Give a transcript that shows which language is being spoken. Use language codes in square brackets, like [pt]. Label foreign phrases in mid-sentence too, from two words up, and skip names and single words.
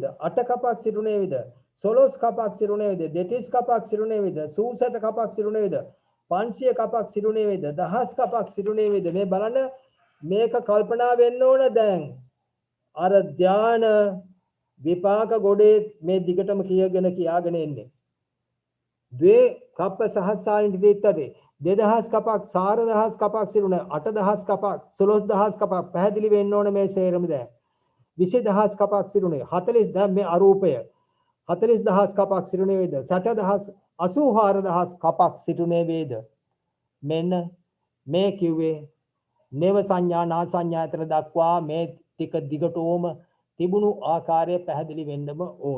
[si] අට කපක් සිටුනේ වේද? 16 කපක් සිටුනේ වේද? 32 කපක් සිටුනේ වේද? 64 කපක් සිටුනේ වේද? 500 කපක් සිටුනේ වේද? 1000 කපක් සිටුනේ වේද? මේ බලන්න මේක කල්පනා වෙන්න ඕන දැන්. අර ධාන විපාක ගොඩේ මේ දිගටම කියාගෙන එන්නේ. [pi] ද්වේ කප්ප සහස්සාලින් දිත්තේ [si] 2000 කපක් 4000 කපක් සිටුනේ 8000 කපක් 16000 කපක් පැහැදිලි වෙන්න ඕන මේ සේරම දැන්. 20000 කපක් සිටුනේ 40 දැන් මේ අරූපය 40000 කපක් සිටුනේ වේද? 60000 84000 කපක් සිටුනේ වේද? මෙන්න මේ කිව්වේ නේව සංඥා නා සංඥාතර දක්වා මේ ටික දිගටම තිබුණු ආකාරය පැහැදිලි වෙන්නම ඕන.